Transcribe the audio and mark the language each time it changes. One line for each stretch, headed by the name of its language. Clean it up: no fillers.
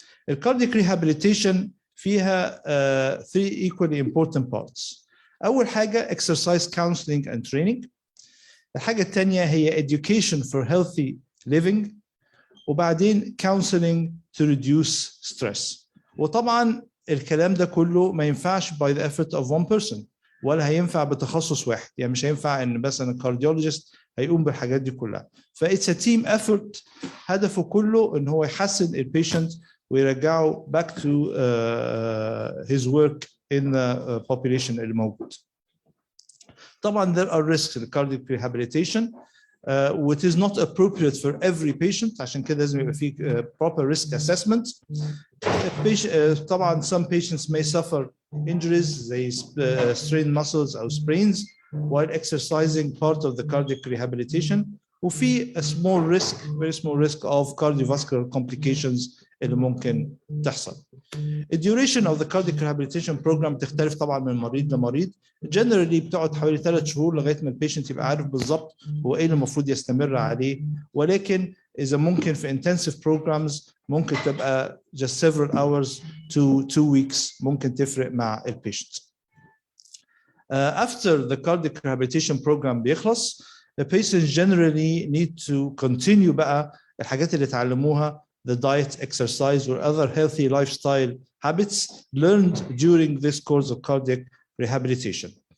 English: The cardiac rehabilitation فيها three equally important parts.
Arabic: أول حاجة
English: exercise counseling and training.
Arabic: الحاجة الثانية هي
English: education for healthy living. وبعدين counseling to reduce stress.
Arabic: وطبعا الكلام ده كله ما ينفعش
English: by the effort of one person
Arabic: ولا هينفع بتخصص واحد، يعني مش هينفع ان مثلا الكارديولوجيست هيقوم بالحاجات دي كلها.
English: فإتس a team effort
Arabic: هدفه كله ان هو يحسن البيشنت ويرجعه
English: back to his work in the population
Arabic: اللي موجود. طبعا
English: there are risks in cardiac rehabilitation. which is not appropriate for every patient.
Arabic: عشان كده لازم يبقى في
English: proper risk assessment. طبعا some patients may suffer injuries زي strained muscles أو sprains while exercising, part of the cardiac rehabilitation. وفي a small risk, very small risk of cardiovascular complications
Arabic: اللي ممكن تحصل.
English: The duration of the cardiac rehabilitation program
Arabic: تختلف طبعا من مريض لمريض. Generally بتقعد حوالي 3 شهور لغايه ما البيشنت يبقى عارف بالظبط هو ايه اللي المفروض يستمر عليه، ولكن اذا ممكن في
English: intensive programs
Arabic: ممكن تبقى
English: just several hours to 2 weeks
Arabic: ممكن تفرق مع البيشنت.
English: After the cardiac rehabilitation program
Arabic: بيخلص,
English: the patients generally need to continue
Arabic: بقى الحاجات اللي اتعلموها,
English: the diet, exercise, or other healthy lifestyle habits learned during this course of cardiac rehabilitation.